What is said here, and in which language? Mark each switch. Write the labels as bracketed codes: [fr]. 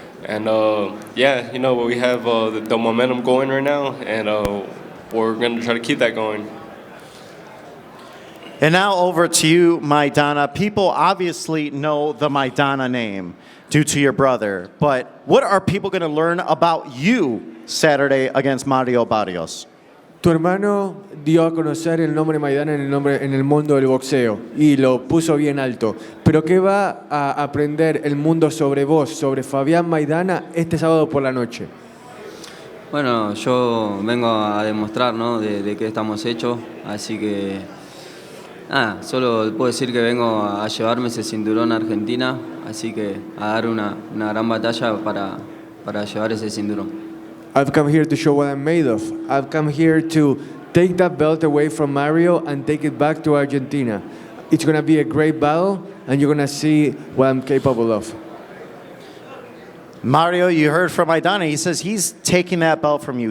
[en] And yeah, we have the momentum going right now, and we're going to try to keep that going. And now over to you, Maidana. People obviously know the Maidana name due to your brother, but what are people going to learn about you Saturday against Mario Barrios? [es] Tu hermano dio a conocer el nombre Maidana en el mundo del boxeo y lo puso bien alto. Pero ¿qué va a aprender el mundo sobre vos, sobre Fabian Maidana, este sábado por la noche? Bueno, yo vengo a demostrar, ¿no?, de qué estamos hechos, así que nada, solo puedo decir que vengo a llevarme ese cinturón a Argentina, así que a dar una gran batalla para llevar ese cinturón. [en] I've come here to show what I'm made of. I've come here to take that belt away from Mario and take it back to Argentina. It's going to be a great battle, and you're going to see what I'm capable of. Mario, you heard from Maidana. He says he's taking that belt from you.